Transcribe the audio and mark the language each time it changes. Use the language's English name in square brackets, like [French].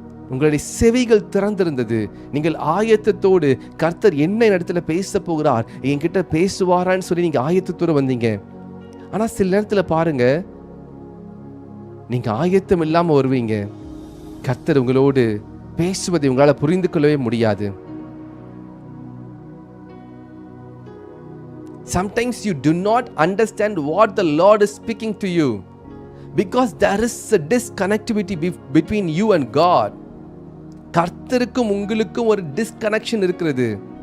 [Tamil] உங்களுடைய செவிகள் திறந்திருந்தது. நீங்கள் ஆயத்தத்தோடு கர்த்தர் என்ன இடத்துல பேச போகிறார், என்கிட்ட பேசுவாரான்னு சொல்லி நீங்க ஆயத்தத்தோடு வந்தீங்க. ஆனா சில நேரத்துல பாருங்க, நீங்க ஆயத்தம் இல்லாம வருவீங்க, கர்த்தர் உங்களோடு பேசுவதை உங்களால புரிந்து கொள்ளவே முடியாது. [English] Sometimes you do not understand what the Lord is speaking to you because there is a disconnectivity between you and God. [Tamil] கர்த்தருக்கும் உங்களுக்கும் ஒரு டிஸ்கனெக்ஷன் இருக்கிறது.